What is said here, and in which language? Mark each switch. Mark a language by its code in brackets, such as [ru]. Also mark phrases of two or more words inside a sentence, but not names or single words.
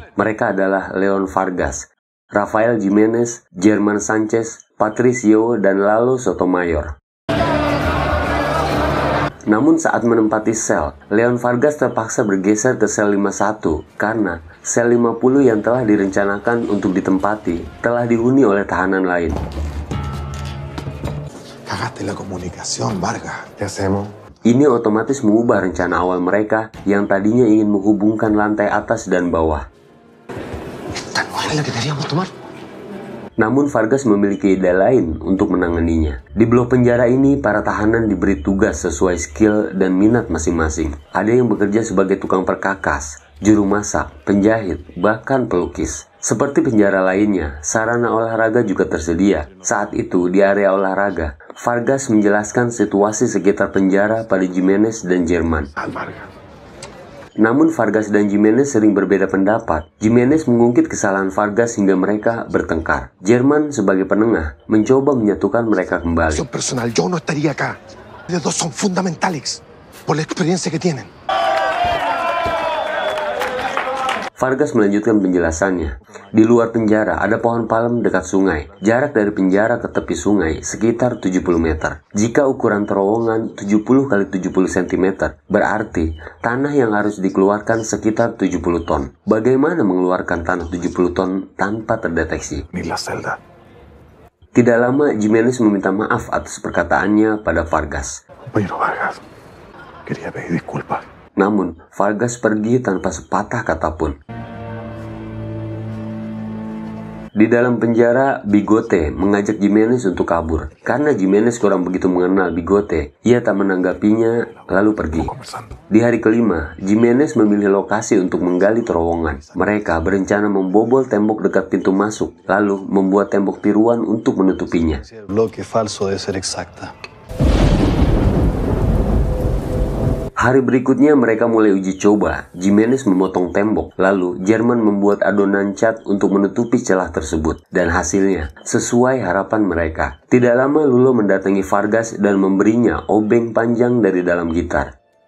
[id] Mereka adalah Leon Vargas, Rafael Jimenez, Germán Sánchez, Patricio, dan Lalo Sotomayor. Namun saat menempati sel, Leon Vargas terpaksa bergeser ke sel 51 karena sel 50 yang telah direncanakan untuk ditempati telah dihuni oleh tahanan lain. [es] Cagaste la comunicación, Vargas. ¿Qué hacemos? [id] Ini otomatis mengubah rencana awal mereka yang tadinya ingin menghubungkan lantai atas dan bawah. [es] ¿Esta no era la que queríamos tomar? [id] Namun Vargas memiliki ide lain untuk menanganinya. Di blok penjara ini, para tahanan diberi tugas sesuai skill dan minat masing-masing. Ada yang bekerja sebagai tukang perkakas, juru masak, penjahit, bahkan pelukis. Seperti penjara lainnya, sarana olahraga juga tersedia. Saat itu, di area olahraga, Vargas menjelaskan situasi sekitar penjara pada Jimenez dan Germán. Namun Vargas dan Jimenez sering berbeda pendapat. Jimenez mengungkit kesalahan Vargas hingga mereka bertengkar. Germán sebagai penengah mencoba menyatukan mereka kembali. [es] Personal, yo no estaría acá. Los dos son fundamentales por la experiencia que tienen. [id] Vargas melanjutkan penjelasannya. Di luar penjara ada pohon palem dekat sungai. Jarak dari penjara ke tepi sungai sekitar 70 meter. Jika ukuran terowongan 70 kali 70 cm, berarti tanah yang harus dikeluarkan sekitar 70 ton. Bagaimana mengeluarkan tanah 70 ton tanpa terdeteksi? Tidak lama, Jimenez meminta maaf atas perkataannya pada Vargas. [es] Vargas, quería pedir disculpas. [id] Namun, Vargas pergi tanpa sepatah kata pun. Di dalam penjara, Bigote mengajak Jimenez untuk kabur. Karena Jimenez kurang begitu mengenal Bigote, ia tak menanggapinya lalu pergi. Di hari kelima, Jimenez memilih lokasi untuk menggali terowongan. Mereka berencana membobol tembok dekat pintu masuk, lalu membuat tembok tiruan untuk menutupinya. [es] Bloque falso de ser exacta. [id] Hari berikutnya mereka mulai uji coba. Jimenez memotong tembok, lalu Germán membuat adonan cat untuk menutupi celah tersebut. Dan hasilnya sesuai harapan mereka. Tidak lama Lulo mendatangi Vargas dan memberinya obeng panjang dari dalam gitar.